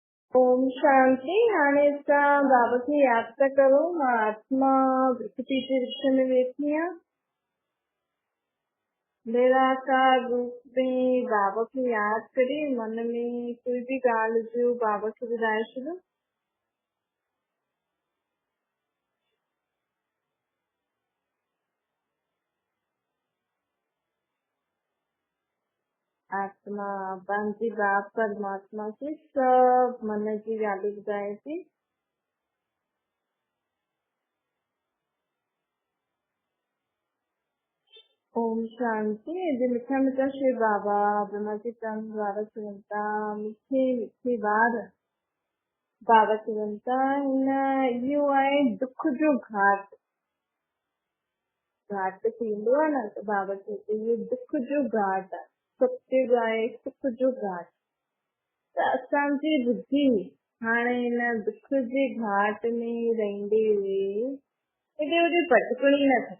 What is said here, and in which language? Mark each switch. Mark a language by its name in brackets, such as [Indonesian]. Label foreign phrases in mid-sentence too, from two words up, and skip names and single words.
[Sindhi] ओम शांति। हाणे असां बाबा खे याद था करूं। मां आत्मा विकृति वृक्ष में वेठी आहियां। निराकार रूप में बाबा खे याद करे मन में कोई भी ॻाल्हि हुजे बाबा खे ॿुधाए छॾियो। आत्मा पंहिंजे बाप परमात्मा खे सभु मन जी ॻाल्हियूं ॿुधाए थी। ओम शांति। अॼु मिठा मिठा शिव बाबा ब्रह्मा जी तन द्वारा चवंता मिठे मिठे ॿार बाबा चवंता हिन इहो आहे दुख जो घाट। घाट थींदो आहे न त बाबा चवंदो इहो दुख जो घाट आहे। सत्य आहे सुख जो घाट। त असांजी बुद्धि हाणे हिन दुख जे घाट में रहंदे हुए हेॾे होॾे भटकणी न थिए।